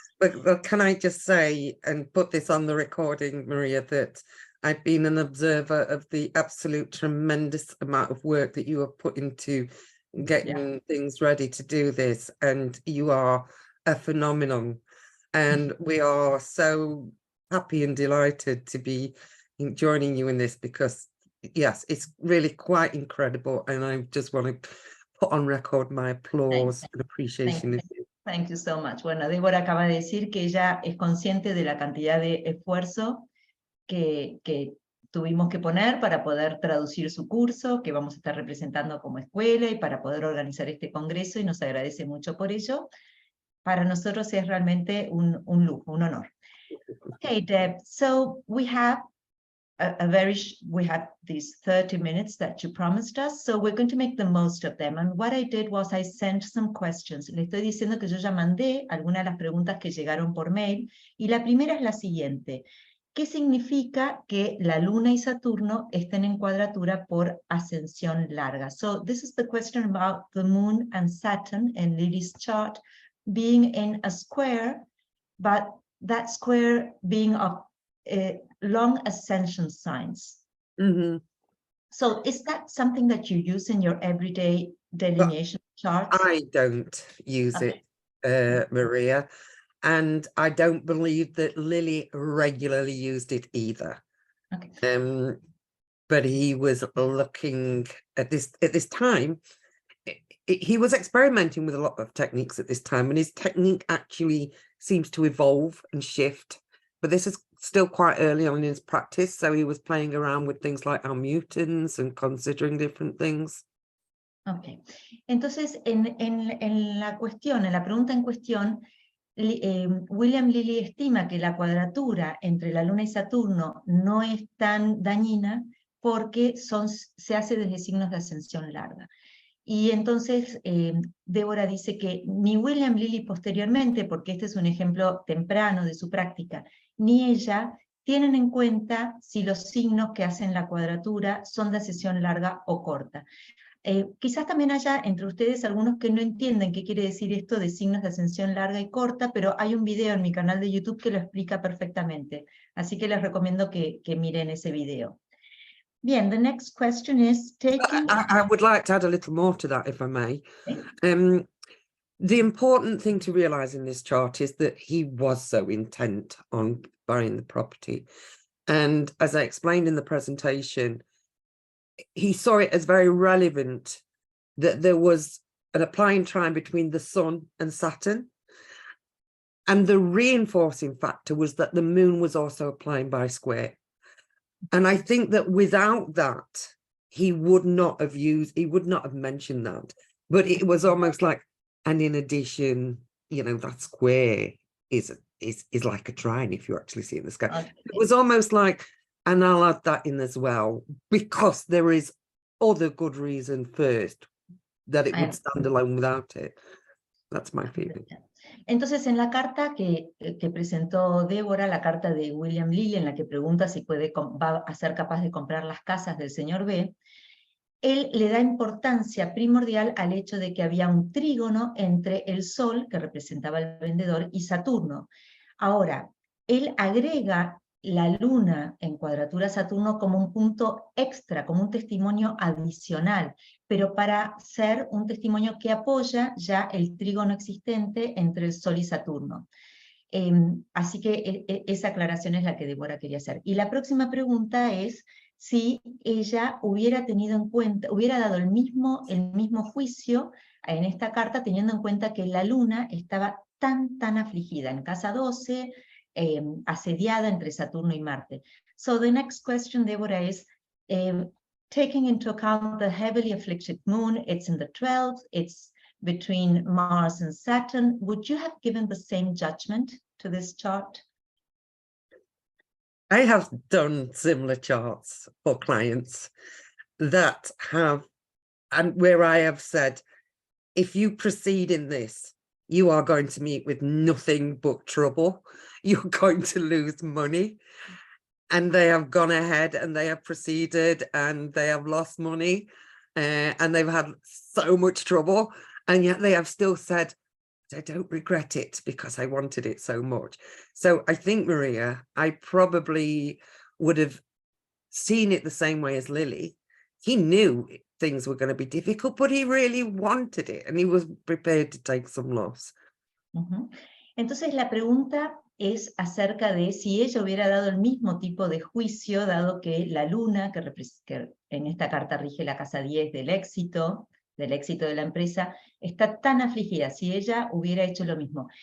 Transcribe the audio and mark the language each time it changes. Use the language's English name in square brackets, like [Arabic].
[English] But can I just say, and put this on the recording, Maria, that I've been an observer of the absolute tremendous amount of work that you have put into getting things ready to do this, and you are a phenomenon. And we are so happy and delighted to be joining you in this, because yes, it's really quite incredible, and I just want to put on record my applause and appreciation of you. Thank you so much. [Spanish] Bueno, Débora acaba de decir que ella es consciente de la cantidad de esfuerzo que tuvimos que poner para poder traducir su curso, que vamos a estar representando como escuela, y para poder organizar este congreso, y nos agradece mucho por ello. Para nosotros es realmente un lujo, un honor. [English] Okay, Deb, so we have we had these 30 minutes that you promised us, so we're going to make the most of them. And what I did was I sent some questions. [Spanish] Le estoy diciendo que yo ya mandé algunas de las preguntas que llegaron por mail, y la primera es la siguiente. ¿Qué significa que la Luna y Saturno estén en cuadratura por ascensión larga? [English] So this is the question about the Moon and Saturn in Lily's chart being in a square, but that square being of long ascension signs. Mhm. So is that something that you use in your everyday delineation charts? I don't use Okay. it, Maria, and I don't believe that Lily regularly used it either. Okay. But he was looking at this time. He was experimenting with a lot of techniques at this time, and his technique actually seems to evolve and shift. But this is still quite early on in his practice, so he was playing around with things like mutants and considering different things. Okay. [Spanish] Entonces, en la cuestión, en la pregunta en cuestión, William Lilly estima que la cuadratura entre la Luna y Saturno no es tan dañina porque se hace desde signos de ascensión larga. Y entonces Débora dice que ni William Lilly posteriormente, porque este es un ejemplo temprano de su práctica, ni ella tienen en cuenta si los signos que hacen la cuadratura son de ascensión larga o corta. Quizás también haya entre ustedes algunos que no entienden qué quiere decir esto de signos de ascensión larga y corta, pero hay un video en mi canal de YouTube que lo explica perfectamente. Así que les recomiendo que miren ese video. Bien, [English] the next question is taking... I would like to add a little more to that, if I may. Okay. The important thing to realize in this chart is that he was so intent on buying the property. And as I explained in the presentation, he saw it as very relevant that there was an applying trine between the Sun and Saturn. And the reinforcing factor was that the Moon was also applying by square. And I think that without that, he would not have mentioned that. But it was almost like, and in addition, you know, that square is like a trine if you actually see it in the sky. Okay. It was almost like, and I'll add that in as well, because there is other good reason first that it would stand alone without it. That's my feeling. [Spanish] Entonces, en la carta que presentó Débora, la carta de William Lilly, en la que pregunta si va a ser capaz de comprar las casas del señor B, él le da importancia primordial al hecho de que había un trígono entre el Sol, que representaba al vendedor, y Saturno. Ahora, él agrega la Luna en cuadratura Saturno como un punto extra, como un testimonio adicional, pero para ser un testimonio que apoya ya el trígono existente entre el Sol y Saturno. Así que esa aclaración es la que Débora quería hacer. Y la próxima pregunta es si ella hubiera tenido en cuenta, hubiera dado el mismo juicio en esta carta, teniendo en cuenta que la Luna estaba tan afligida en casa 12, asediada entre Saturno y Marte. [English] So the next question, Deborah, is taking into account the heavily afflicted moon, it's in the 12th, it's between Mars and Saturn. Would you have given the same judgment to this chart? I have done similar charts for clients that have, and where I have said, if you proceed in this, you are going to meet with nothing but trouble. You're going to lose money. And they have gone ahead and they have proceeded and they have lost money and they've had so much trouble. And yet they have still said, I don't regret it because I wanted it so much. So I think, Maria, I probably would have seen it the same way as Lily. He knew things were going to be difficult, but he really wanted it and he was prepared to take some loss. [Spanish] Entonces la pregunta es acerca de si ella hubiera dado el mismo tipo de juicio, dado que la Luna, que en esta carta rige la casa 10 del éxito de la empresa, está tan afligida, si ella hubiera hecho lo mismo.